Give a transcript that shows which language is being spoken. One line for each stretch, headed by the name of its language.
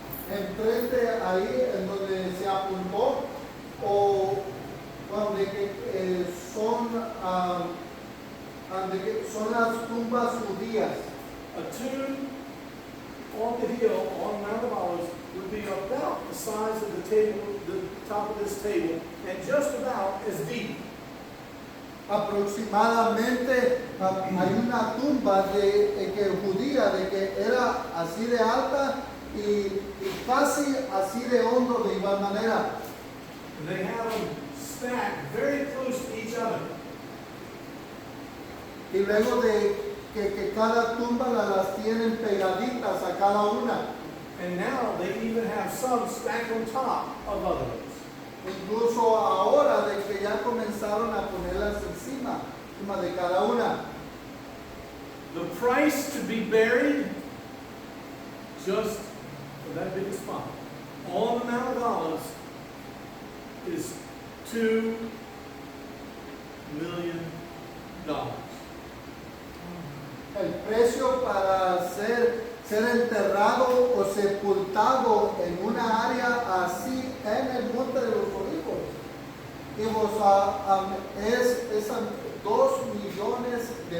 Spanish: Enfrente ahí en donde se apuntó, o donde son las tumbas judías.
English: A tomb on the hill on Mount of Olives would be about the size of the table, the top of this table, and just about as deep.
Spanish: Aproximadamente hay una tumba judía de que era así de alta y casi así de hondo de igual manera.
English: And they have them stacked very close to each other.
Spanish: Y luego de que cada tumba las tienen pegaditas a cada una.
English: And now they even have some stacked on top of others.
Spanish: Incluso ahora de que ya comenzaron a ponerlas encima de cada una.
English: The price to be buried, just for that big spot, on the Mount of Olives, is $2 million.
Spanish: El precio para ser enterrado o sepultado en una área así en el Monte de los Olivos es $2 millones.